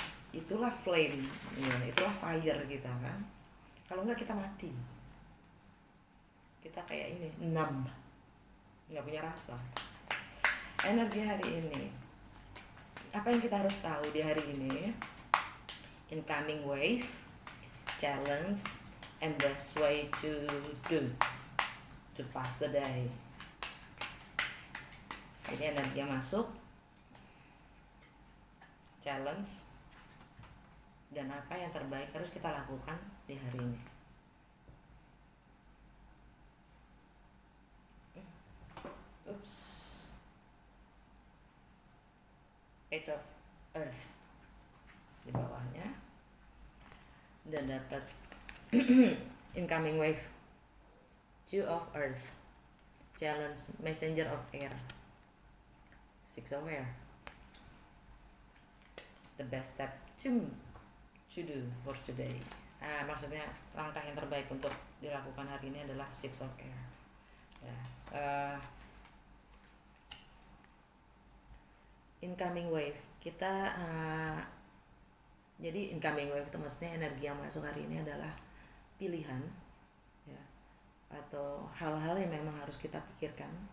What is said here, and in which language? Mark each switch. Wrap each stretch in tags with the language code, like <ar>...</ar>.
<id>Itulah flame ya, itulah fire kita kan. Kalau enggak kita mati, kita kayak ini numb, nggak punya rasa. Energi hari ini, apa yang kita harus tahu di hari ini?</id> <en>Incoming wave, challenge, and best way to do to pass the day.</en> <id>Jadi energi yang masuk, challenge, dan apa yang terbaik harus kita lakukan di hari ini. Oops. Page of Earth di bawahnya, dan dapat incoming wave, Two of Earth, challenge, messenger of air, Six of Air.</id> <en>The best step to do for today.</en> <id>Maksudnya langkah yang terbaik untuk dilakukan hari ini adalah Six of Air. Ya, incoming wave kita, jadi incoming wave itu maksudnya energi yang masuk hari ini adalah pilihan ya, atau hal-hal yang memang harus kita pikirkan.</id>